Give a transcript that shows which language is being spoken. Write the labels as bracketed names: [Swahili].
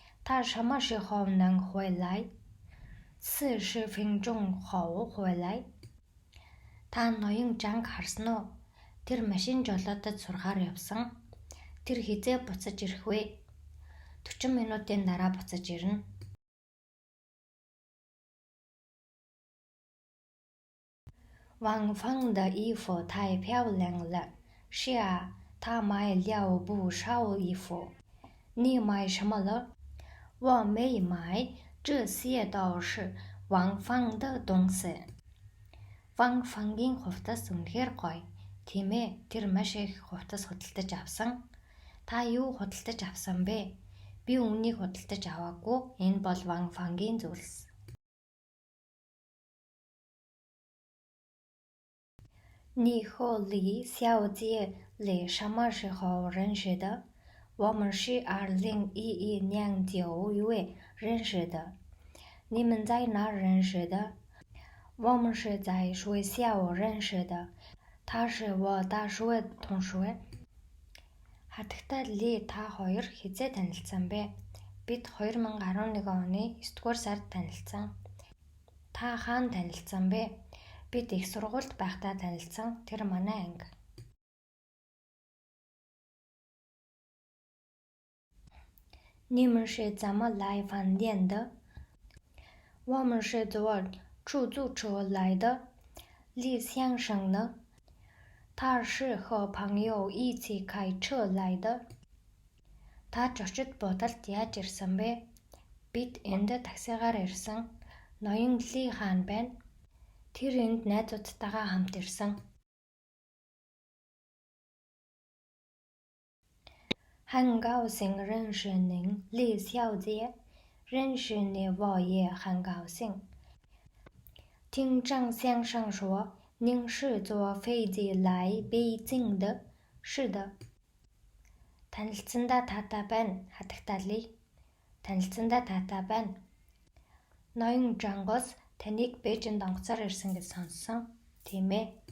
[Chinese] 他什么时候能回来？40分钟后回来. [Mongolian] Та ноён жанг харсан уу? Тэр машин жолоодод сурахаар явсан. Тэр хизээ буцаж ирэх вэ? 40 минутын дараа буцаж ирнэ. [Chinese] 王芳的衣服太漂亮了。是啊，她买了不少衣服。你买什么了？我没买，这些都是王芳的东西. [Mongolian] Ван Фангийн хувцас үнэхээр гоё. Тийм ээ, тэр маш их хувцас худалдаж авсан. Та юу худалдаж авсан бэ? Би үүнийг худалдаж аваагүй. Энэ бол Ван Фангийн зүйлс. [Chinese] 你和李小姐李什么时候认识的？我们是2011年9月认识的。你们在哪认识的？我们是在学校认识的。他是我大学同学。 [Mongolian] Хатагтай Ли та хоёр хэзээ танилцсан бэ? Бид 2011 оны 9-р сард танилцсан. Та хаана танилцсан бэ? Бид их сургуульд байхдаа танилцсан. Тэр манай анги. [Chinese] Ни们是怎么来饭店的？我们是坐出租车来的。李先生呢？他是和朋友一起开车来的。 [Mongolian] Та зочид буудалд яаж ирсэн бэ? Бид энд таксигаар ирсэн. Ноён Ли хаан байна. Тэр энд найзуудтайгаа хамт ирсэн. [Chinese] 很高兴认识您，李小姐。认识你我也很高兴。听张先生说，您是坐飞机来北京的。是的。 [Mongolian] Танилцсандаа таатай байна. Хатагтай Ли. Танилцсандаа таатай байна. Ноён Жангос таныг Бээжинд онгоцоор ирсэн гэж сонссон. Тийм ээ.